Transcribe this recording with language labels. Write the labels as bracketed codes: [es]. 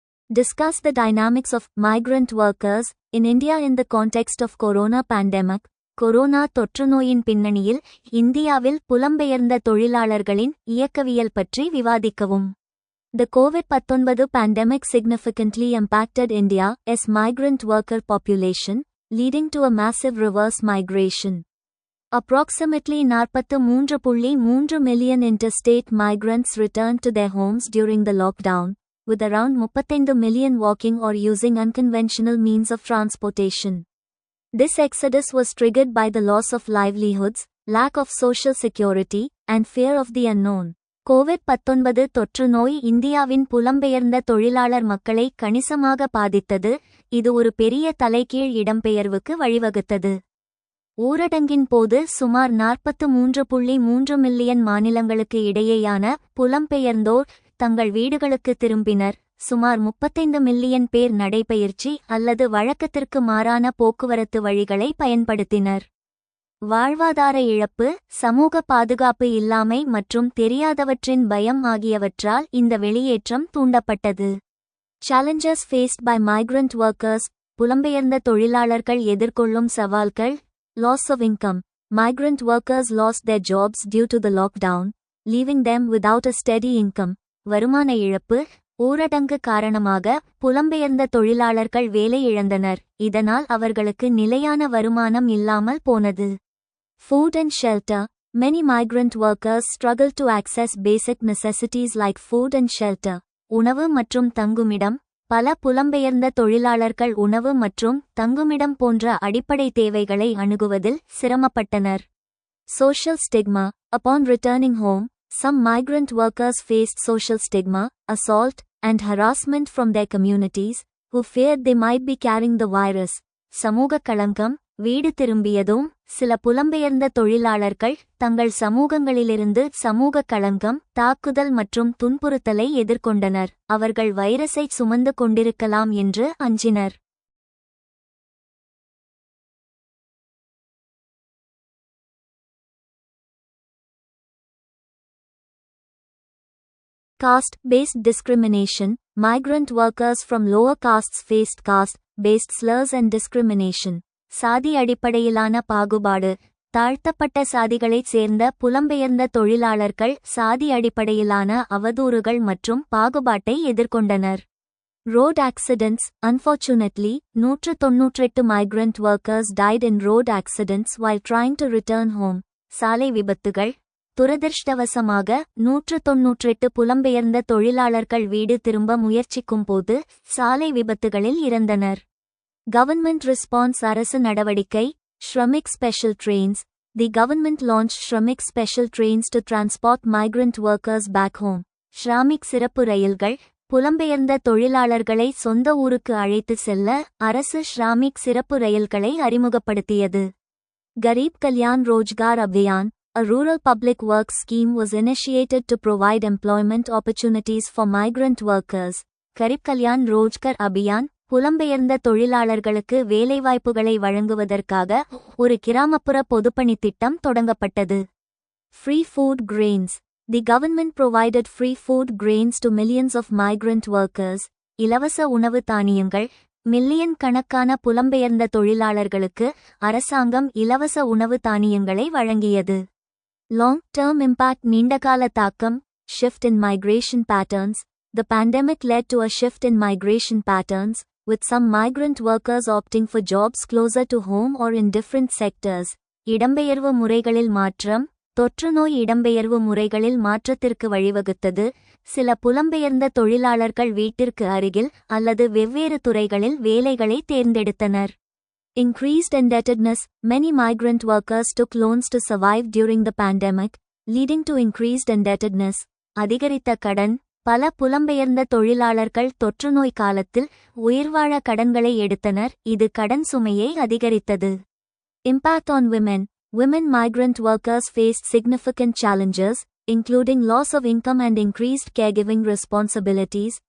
[en] Discuss the dynamics of migrant workers in India in the context of corona pandemic. [ta] Corona தொற்றுநோயின் பின்னணியில் இந்தியாவில் புலம்பெயர்ந்த தொழிலாளர்களின் இயக்கவியல் பற்றி விவாதிக்கவும். [en] The COVID-19 pandemic significantly impacted India's migrant worker population, leading to a massive reverse migration. Approximately 43.3 million interstate migrants returned to their homes during the lockdown, with around 35 million walking or using unconventional means of transportation. This exodus was triggered by the loss of livelihoods, lack of social security, and fear of the unknown. [ta] COVID-19 தொற்று நோய் இந்தியாவின் புலம்பெயர்ந்த தொழிலாளர் மக்களை கணிசமாக பாதித்தது. இது ஒரு பெரிய தலைகீழ் இடம்பெயர்வுக்கு வழிவகுத்தது. ஊரடங்கின் போது சுமார் 43.3 மில்லியன் மாநிலங்களுக்கு இடையேயான புலம்பெயர்ந்தோர் தங்கள் வீடுகளுக்கு திரும்பினர். சுமார் 35 மில்லியன் பேர் நடைபயிற்சி அல்லது வழக்கத்திற்கு மாறான போக்குவரத்து வழிகளை பயன்படுத்தினர். வாழ்வாதார இழப்பு, சமூக பாதுகாப்பு இல்லாமை மற்றும் தெரியாதவற்றின் பயம் ஆகியவற்றால் இந்த வெளியேற்றம் தூண்டப்பட்டது. [en] Challenges faced by migrant workers. [ta] புலம்பெயர்ந்த தொழிலாளர்கள் எதிர்கொள்ளும் சவால்கள். [en] Loss of income. Migrant workers lost their jobs due to the lockdown, leaving them without a steady income. [ta] வருமான இழப்பு. ஊரடங்கு காரணமாக புலம்பெயர்ந்த தொழிலாளர்கள் வேலை இழந்தனர். இதனால் அவர்களுக்கு நிலையான வருமானம் இல்லாமல் போனது. [en] Food and shelter. Many migrant workers struggle to access basic necessities like food and shelter. [ta] உணவு மற்றும் தங்குமிடம். பல புலம்பெயர்ந்த தொழிலாளர்கள் உணவு மற்றும் தங்குமிடம் போன்ற அடிப்படை தேவைகளை அணுகுவதில் சிரமப்பட்டனர். [en] Social stigma. Upon returning home, some migrant workers faced social stigma, assault, and harassment from their communities, who feared they might be carrying the virus. [ta] சமூக களங்கம். வீடு திரும்பியதும் சில புலம்பெயர்ந்த தொழிலாளர்கள் தங்கள் சமூகங்களிலிருந்து சமூக களங்கம், தாக்குதல் மற்றும் துன்புறுத்தலை எதிர்கொண்டனர். அவர்கள் வைரஸை சுமந்து கொண்டிருக்கலாம் என்று அஞ்சினர். [en] Caste-based discrimination. Migrant workers from lower castes faced caste-based slurs and discrimination. [ta] சாதி அடிப்படையிலான பாகுபாடு. தாழ்த்தப்பட்ட சாதிகளைச் சேர்ந்த புலம்பெயர்ந்த தொழிலாளர்கள் சாதி அடிப்படையிலான அவதூறுகள் மற்றும் பாகுபாட்டை எதிர்கொண்டனர். [en] Road accidents. Unfortunately, 198 migrant workers died in road accidents while trying to return home. [ta] சாலை விபத்துகள். துரதிர்ஷ்டவசமாக 198 புலம்பெயர்ந்த தொழிலாளர்கள் வீடு திரும்ப முயற்சிக்கும்போது சாலை விபத்துகளில் இறந்தனர். [en] Government response. [ta] அரசு நடவடிக்கை. [en] Shramik special trains. The government launched Shramik special trains to transport migrant workers back home. [ta] Shramik சிறப்பு ரயில்கள். புலம்பெயர்ந்த தொழிலாளர்களை சொந்த ஊருக்கு அழைத்து செல்ல அரசு ஷ்ராமிக் சிறப்பு ரயில்களை அறிமுகப்படுத்தியது. Kharif Kalyan Rozgar Abhiyan. [en] A rural public works scheme was initiated to provide employment opportunities for migrant workers. [ta] Kharif Kalyan Rozgar Abhiyan புலம்பெயர்ந்த தொழிலாளர்களுக்கு வேலைவாய்ப்புகளை வழங்குவதற்காக ஒரு கிராமப்புற பொதுப்பணித் திட்டம் தொடங்கப்பட்டது. [en] Free food grains. The government provided free food grains to millions of migrant workers. [ta] இலவச உணவு தானியங்கள். மில்லியன் கணக்கான புலம்பெயர்ந்த தொழிலாளர்களுக்கு அரசாங்கம் இலவச உணவு தானியங்களை வழங்கியது. [en] Long-term impact. [ta] நீண்டகால தாக்கம். [en] Shift in migration patterns. The pandemic led to a shift in migration patterns, with some migrant workers opting for jobs closer to home or in different sectors. [ta] இடம்பெயர்வு முறைகளில் மாற்றம். தொற்றுநோய் இடம்பெயர்வு முறைகளில் மாற்றத்திற்கு வழிவகுத்தது. சில புலம்பெயர்ந்த தொழிலாளர்கள் வீட்டிற்கு அருகில் அல்லது வெவ்வேறு துறைகளில் வேலைகளை தேர்ந்தெடுத்தனர். [en] Increased indebtedness. Many migrant workers took loans to survive during the pandemic, leading to increased indebtedness. [ta] அதிகரித்த கடன். பல புலம்பெயர்ந்த தொழிலாளர்கள் தொற்றுநோய் காலத்தில் உயிர்வாழ கடன்களை எடுத்தனர், இது கடன் சுமையை அதிகரித்தது. [en] Impact on women. Women migrant workers faced significant challenges, including loss of income and increased caregiving responsibilities.